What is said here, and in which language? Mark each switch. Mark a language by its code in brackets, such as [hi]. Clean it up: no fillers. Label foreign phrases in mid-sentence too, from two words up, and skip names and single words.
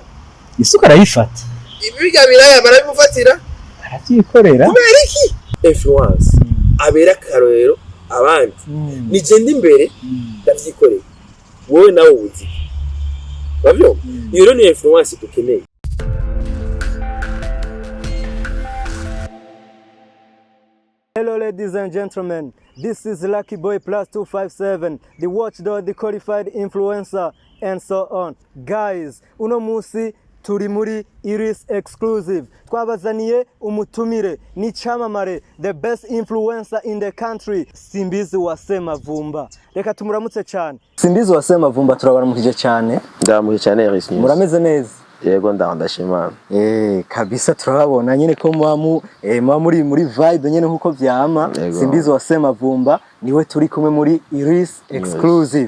[rn] isuka arayifata ibiga biraya barayimufatira arabyikorera kubera iki influence abera karorero abandi ni genda imbere ndavyikorera wowe nawe uzi bavyo iyo ni influence dukeneye. [en] Hello ladies and gentlemen, this is Lucky Boy Plus 257, the watchdog, the qualified influencer and so on. Guys, [rn] uno musi turi muri Iris exclusive. Twabazaniye umutumire ni chamamare, [en] the best influencer in the country, Simbizi Wasema Vumba. [rn] Reka tumuramutse cyane. Simbizi Wasema Vumba turabaramukije cyane. Ndamukije cyane Iris. Murameze neza. Yego ndashima. Kabisa turababona nyine ko muri vibe nyine nkuko vyama. Simbizi Wasema Vumba niwe turi kumwe muri Iris exclusive.